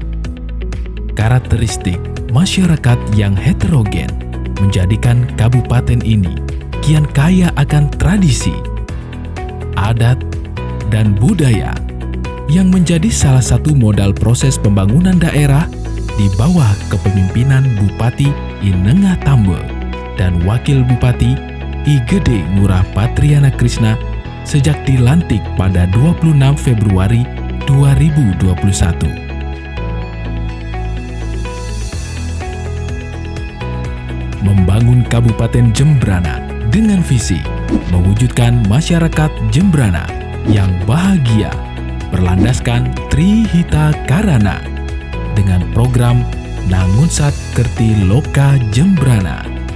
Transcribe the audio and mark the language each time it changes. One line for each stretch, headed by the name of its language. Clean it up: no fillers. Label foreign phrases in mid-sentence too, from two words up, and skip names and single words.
Indonesian: Karakteristik masyarakat yang heterogen menjadikan kabupaten ini kian kaya akan tradisi, adat, dan budaya yang menjadi salah satu modal proses pembangunan daerah di bawah kepemimpinan Bupati I Nengah Tambe dan Wakil Bupati I Gede Ngurah Patriana Krisna sejak dilantik pada 26 Februari 2021. Membangun Kabupaten Jembrana dengan visi mewujudkan masyarakat Jembrana yang bahagia berlandaskan Trihita Karana dengan program Nangunsat Kerti Loka Jembrana.